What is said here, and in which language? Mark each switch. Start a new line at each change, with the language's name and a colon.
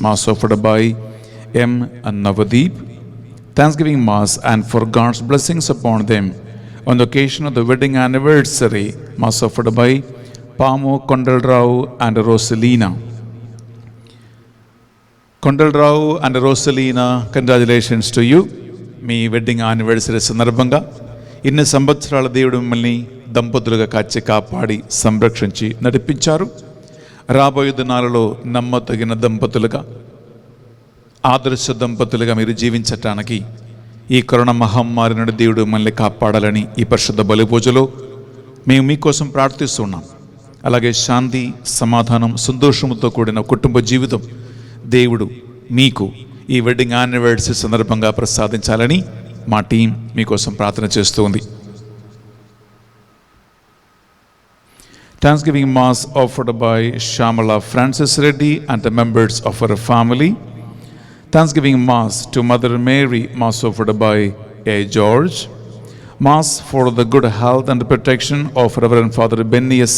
English: Mass offered by M. Navadeep. Thanksgiving Mass and for God's blessings upon them on the occasion of the wedding anniversary. Mass offered by Pamu Kondalrao and Rosalina. Kondalrao and Rosalina, congratulations to you.
Telugu: మీ wedding anniversary సందర్భంగా ఇన్ని సంవత్సరాల దేవుడు మిమ్మల్ని దంపతులుగా కాచి కాపాడి సంరక్షించి నడిపించారు. రాబోయే దినాలలో నమ్మతగిన దంపతులుగా, ఆదర్శ దంపతులుగా మీరు జీవించటానికి ఈ కరోనా మహమ్మారి నుండి దేవుడు మిమ్మల్ని కాపాడాలని ఈ పరిశుద్ధ బలి పూజలో మేము మీకోసం ప్రార్థిస్తున్నాం. అలాగే శాంతి, సమాధానం, సంతోషంతో కూడిన కుటుంబ జీవితం దేవుడు మీకు ఈ వెడ్డింగ్ యానివర్సరీ సందర్భంగా ప్రసాదించాలని మా టీం మీకోసం ప్రార్థన చేస్తూ ఉంది.
English: Thanksgiving Mass offered by Shamala Francis Reddy and the members of her family. Thanksgiving Mass to Mother Mary, Mass offered by A. George. Mass for the good health and protection of Reverend Father Benny S.